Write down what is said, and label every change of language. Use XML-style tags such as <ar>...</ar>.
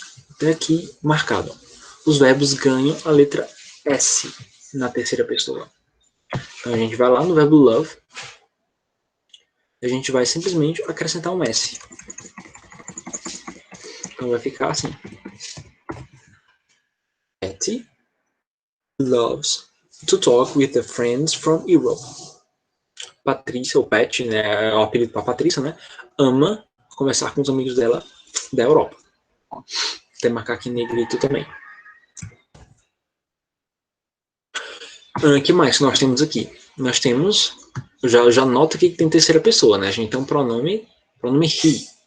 <pt>Até aqui marcado. Os verbos ganham a letra S na terceira pessoa. Então a gente vai lá no verbo love, a gente vai simplesmente acrescentar um S. Então vai ficar assim.</pt> <en>Patty loves to talk with the friends from Europe.</en> <pt>Patrícia, ou Pat, né, é o apelido para Patrícia, né, ama conversar com os amigos dela da Europa. Tem que marcar aqui em negrito também. O que mais que nós temos aqui? Nós temos, já nota aqui que tem terceira pessoa, né? A gente tem um pronome he.</pt>